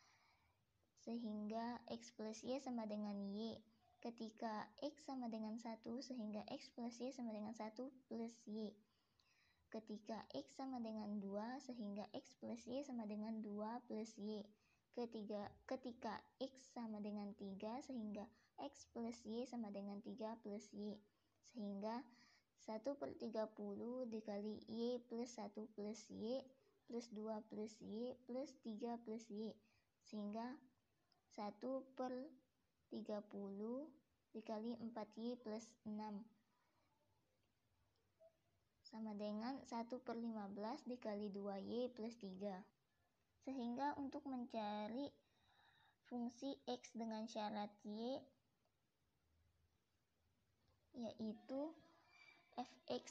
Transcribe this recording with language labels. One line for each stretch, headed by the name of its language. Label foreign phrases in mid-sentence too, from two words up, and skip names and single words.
Indonesian: sehingga X plus Y sama dengan Y, ketika X sama dengan 1 sehingga X plus Y sama dengan 1 plus Y, ketika X sama dengan 2 sehingga X plus Y sama dengan 2 plus Y, ketika X sama dengan 3 sehingga X plus Y sama dengan 3 plus Y, sehingga 1/30 dikali Y plus 1 plus Y plus 2 plus Y plus 3 plus Y, sehingga 1/30 dikali 4Y plus 6 sama dengan 1/15 dikali 2Y plus 3. Sehingga untuk mencari fungsi X dengan syarat Y yaitu fx,